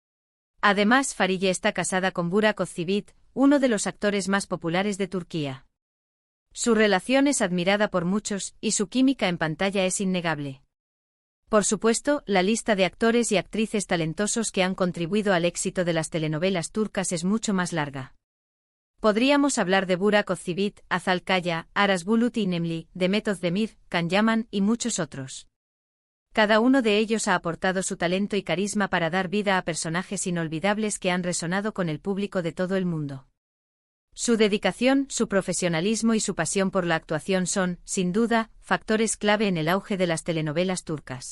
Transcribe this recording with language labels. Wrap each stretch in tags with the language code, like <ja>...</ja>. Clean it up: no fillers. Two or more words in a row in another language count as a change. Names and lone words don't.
<es>Además, Fariye está casada con Burak Özçivit, uno de los actores más populares de Turquía. Su relación es admirada por muchos, y su química en pantalla es innegable. Por supuesto, la lista de actores y actrices talentosos que han contribuido al éxito de las telenovelas turcas es mucho más larga. Podríamos hablar de Burak Özçivit, Azal Kaya, Aras Bulut İynemli, Demet Özdemir, Can Yaman y muchos otros. Cada uno de ellos ha aportado su talento y carisma para dar vida a personajes inolvidables que han resonado con el público de todo el mundo. Su dedicación, su profesionalismo y su pasión por la actuación son, sin duda, factores clave en el auge de las telenovelas turcas.</es>